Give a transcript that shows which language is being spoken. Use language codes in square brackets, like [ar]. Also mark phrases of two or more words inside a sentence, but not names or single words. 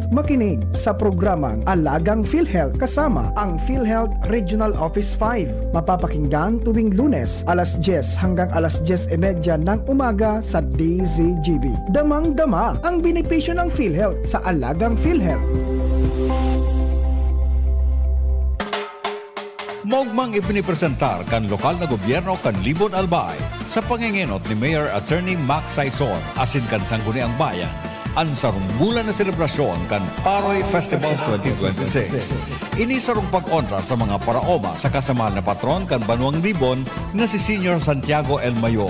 [tl] Makinig sa programang Alagang PhilHealth kasama ang PhilHealth Regional Office 5. Mapapakinggan tuwing Lunes, alas 10 hanggang alas 10:30 ng umaga sa DZGB. Damang-dama ang benepisyo ng PhilHealth sa Alagang PhilHealth. [bik] Mogmang ipinipresentar kan lokal na gobyerno kan Libon Albay sa pangingenot ni Mayor Attorney Max Saison asin kan Sangguniang Bayan ang sarunggulan na selebrasyon kan Paroy Festival 2026. Ini sarong pag-onra sa mga paraoma sa kasamahal na patron kan Banuang Libon na si Senior Santiago El Mayor.